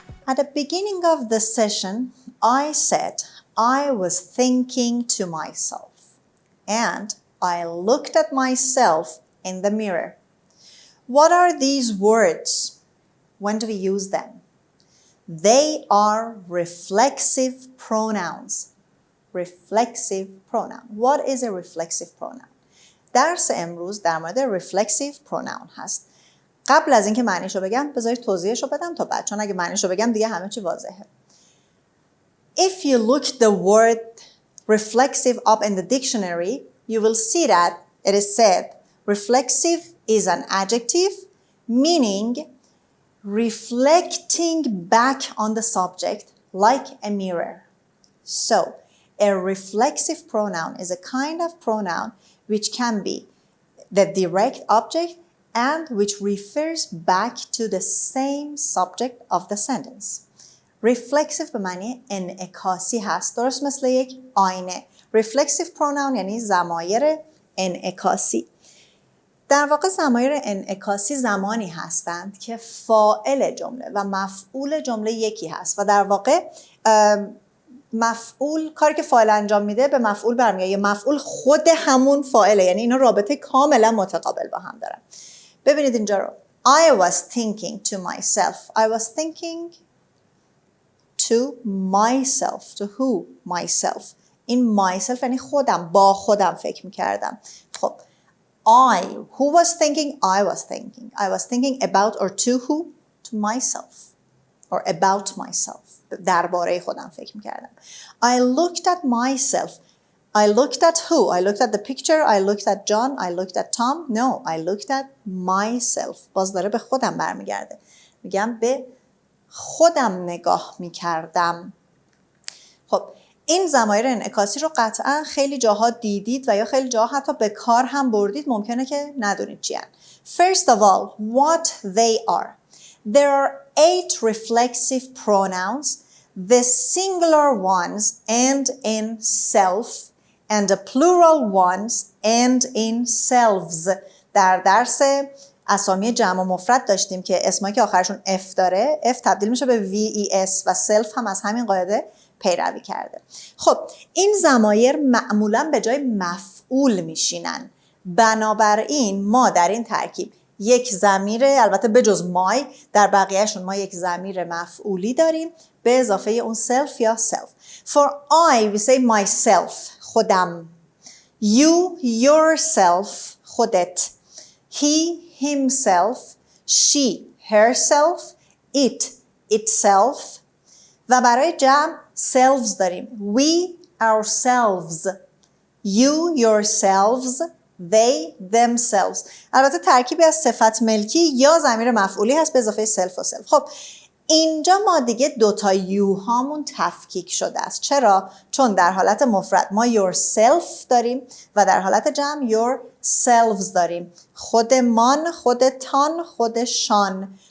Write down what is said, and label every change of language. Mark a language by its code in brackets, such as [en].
[en] At the beginning of the session, I said I was thinking to myself, and I looked at myself in the mirror. What are these words? When do we use them? They are reflexive pronouns. Reflexive pronoun. What is a reflexive pronoun? [fa] درس امروز در مورد reflexive pronoun هست. قبل از اینکه معنیشو بگم بذارید توضیحشو بدم تا بعد، چون اگه معنیشو بگم دیگه همه چی واضحه. [en] If you look the word reflexive up in the dictionary, you will see that it is said reflexive is an adjective meaning reflecting back on the subject like a mirror. So, a reflexive pronoun is a kind of pronoun which can be the direct object and which refers back to the same subject of the sentence. [fa] Reflexive به معنی انعکاسی هست، درست مثل یک آینه. Reflexive pronoun یعنی ضمایر انعکاسی. در واقع ضمایر انعکاسی زمانی هستند که فاعل جمله و مفعول جمله یکی هست و در واقع مفعول کاری که فاعل انجام میده به مفعول برمیگرده. مفعول خود همون فاعله، یعنی اینا رابطه کاملا متقابل با هم دارن. ببینید اینجا رو. [en] I was thinking to myself. I was thinking to myself. To who? Myself. [fa] این myself یعنی خودم، با خودم فکر میکردم. [en] خب who was thinking? I was thinking. I was thinking about or to who? To myself. Or about myself. [fa] درباره خودم فکر میکردم. [en] I looked at myself. I looked at who? I looked at the picture. I looked at John. I looked at Tom. No, I looked at myself. [fa] باز داره به خودم برمیگرده. میگم به خودم نگاه میکردم. خب این ضمایر انعکاسی رو قطعا خیلی جاها دیدید و یا خیلی جاها حتی به کار هم بردید. ممکنه که ندونید چی هن. [en] First of all, what they are. There are 8 reflexive pronouns. The singular ones end in self and the plural ones end in selves. [fa] در درس اسامی جمع و مفرد داشتیم که اسمایی که آخرشون F داره F تبدیل میشه به VES و self هم از همین قاعده پیروی کرده. خب این ضمایر معمولا به جای مفعول میشینن. بنابراین ما در این ترکیب یک ضمیر، البته بجز مای، در بقیهشون ما یک ضمیر مفعولی داریم به اضافه اون self یا self. [en] For I we say myself، خودم. You yourself، خودت. He himself، she herself، it itself. [fa] و برای جمع selves داریم. [en] We ourselves، you yourselves، they themselves. [fa] البته ترکیبی از صفت ملکی یا ضمیر مفعولی هست به اضافه self و self. خب اینجا ما دیگه دوتا یو هامون تفکیک شده است. چرا؟ چون در حالت مفرد ما yourself داریم و در حالت جمع yourselves داریم. خودمان، خودتان، خودشان.